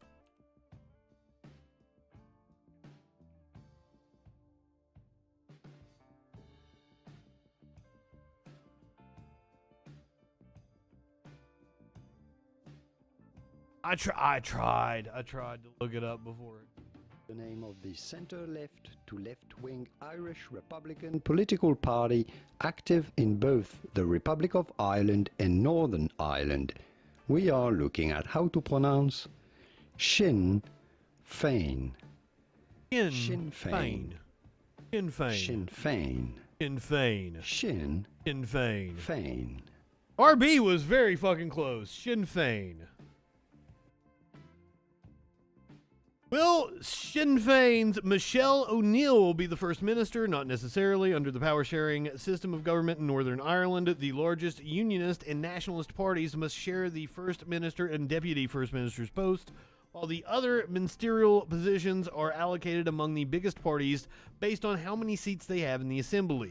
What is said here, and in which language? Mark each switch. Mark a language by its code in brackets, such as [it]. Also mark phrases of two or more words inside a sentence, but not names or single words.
[en] I tried to look it up before. The name of the centre-left to left-wing Irish Republican political party active in both the Republic of Ireland and Northern Ireland. We are looking at how to pronounce Sinn Féin. Sinn Féin. Sinn Féin. Sinn Féin. Sinn Féin. Sinn Féin. Féin. RB was very fucking close. Sinn Féin. Well, Sinn Féin's Michelle O'Neill will be the first minister, not necessarily. Under the power-sharing system of government in Northern Ireland, the largest unionist and nationalist parties must share the first minister and deputy first minister's post, while the other ministerial positions are allocated among the biggest parties based on how many seats they have in the assembly.